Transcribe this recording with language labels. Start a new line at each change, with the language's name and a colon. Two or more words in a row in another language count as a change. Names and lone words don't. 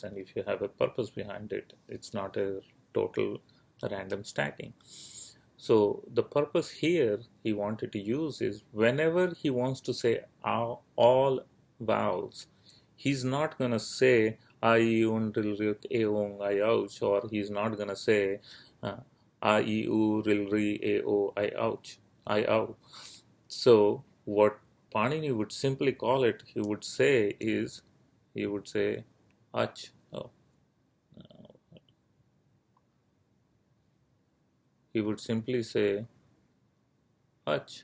English: And if you have a purpose behind it, it's not a total random stacking. So the purpose here he wanted to use is whenever he wants to say all vowels, he's not going to say I, un, ril, rik, e, ong, I, ouch, or he's not going to say I, u, ril, ri, e, o, I, ouch, I, ow. So what Panini would simply call it, he would say ach. Oh, he would simply say ach.